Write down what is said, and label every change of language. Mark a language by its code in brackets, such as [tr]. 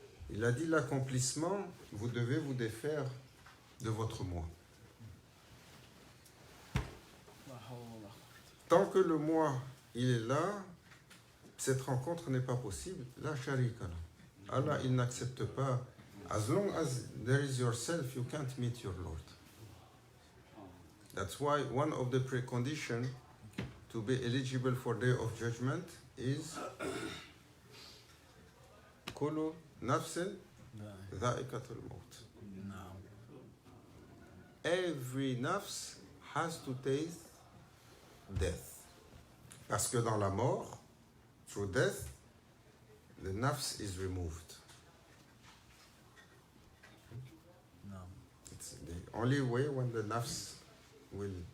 [fr] Il a dit l'accomplissement, vous devez vous défaire de votre moi. Tant que le moi, il est là, cette rencontre n'est pas possible. La sharika. Allah, il n'accepte pas. [en] As long as there is yourself, you can't meet your Lord. That's why one of the preconditions to be eligible for Day of Judgment is [ar] كل نفس ذائقة الموت. [en] Every nafs has to taste death. [fr] Parce que dans la mort, [en] through death, the nafs is removed. It's the only way when the nafs will.